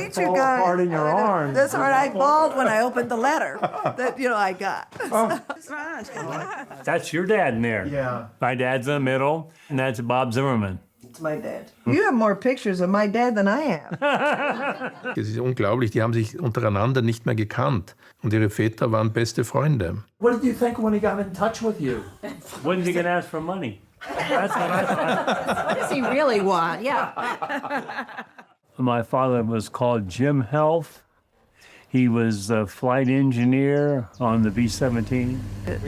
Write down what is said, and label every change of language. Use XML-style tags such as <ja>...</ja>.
<en>meet you fall guys. apart in your arms. That's all right. I bawled when I opened the letter that, I got. That's your dad in there. Yeah. My dad's in the middle, and that's Bob Zimmerman. It's my dad. You have more pictures of my dad than I have.</en> <de>Es ist unglaublich, die haben sich untereinander nicht mehr gekannt. Und ihre Väter waren beste Freunde.</de> <en>What did you think when he got in touch with you? When's he gonna ask for money? That's what I thought. What does he really want? Yeah. My father was called Jim Health. He was a flight engineer on the B-17.</en>